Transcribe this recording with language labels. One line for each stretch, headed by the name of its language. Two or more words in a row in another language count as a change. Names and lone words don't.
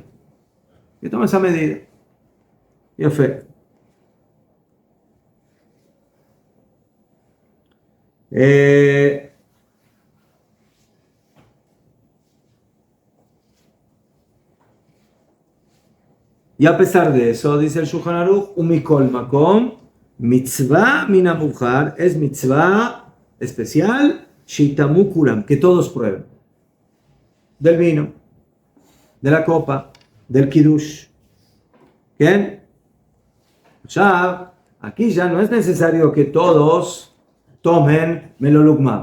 Spanish: Que tome esa medida. Y fe. Y a pesar de eso, dice el Shulchan Aruch,
Hebrew: ומכל מקום, מצוה מן המובחר,
Spanish: es mitzvah especial,
Hebrew: שיטעמו כולם,
Spanish: que todos prueben. Del vino, de la copa, del kiddush. ¿Bien? Ya, aquí ya no es necesario que todos tomen
Hebrew: מלא לוגמיו.